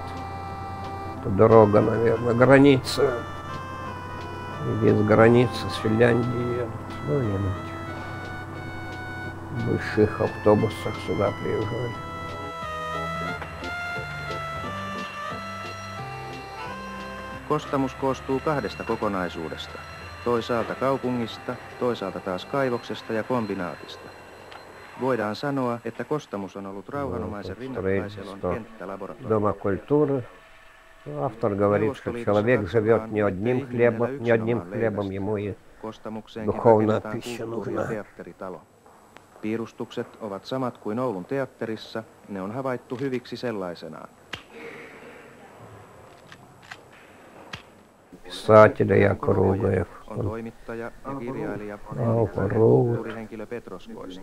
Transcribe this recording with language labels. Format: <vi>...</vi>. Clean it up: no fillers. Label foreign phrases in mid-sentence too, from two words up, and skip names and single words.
<ru>Это дорога, наверное, граница. Без границы с Финляндии едут. Ну, или на этих больших автобусах сюда приезжали.</ru> <fi>Kostamus koostuu kahdesta kokonaisuudesta. Toisaalta kaupungista, toisaalta taas kaivoksesta ja kombinaatista. Voidaan sanoa, että Kostamus on ollut rauhanomaisen rinnakkaiselon kenttälaboratorio.</fi> <ru>Дома культуры. Автор говорит, что человек живет не одним хлебом, ему и духовная пища нужна.</ru> <fi>Piirustukset ovat samat kuin Oulun teatterissa, ne on havaittu hyviksi sellaisenaan.</fi> <ru>Писатель Якоругаев.</ru> <fi>On toimittaja ja kirjailija kulttuurihenkilö Petroskoista.</fi>